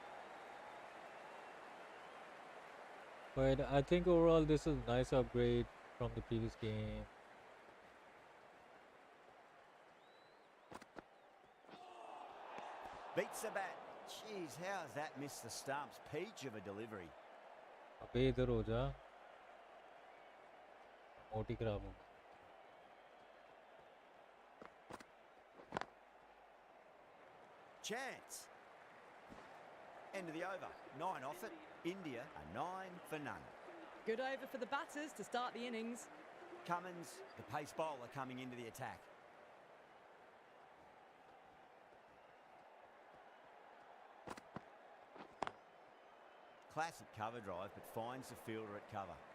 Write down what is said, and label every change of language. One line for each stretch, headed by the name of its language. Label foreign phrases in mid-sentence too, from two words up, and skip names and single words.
English: But I think overall this is a nice upgrade from the previous game. Beats the bat. Jeez, how has that missed the stumps? Peach of a delivery.
Hindi: अबे इधर हो जा. मोटी खराब हो.
English: Chance. End of the over. 9 off it. India a 9 for none. Good over for the batters to start the innings. Cummins, the pace bowler, coming into the attack. Classic cover drive, but finds the fielder at cover.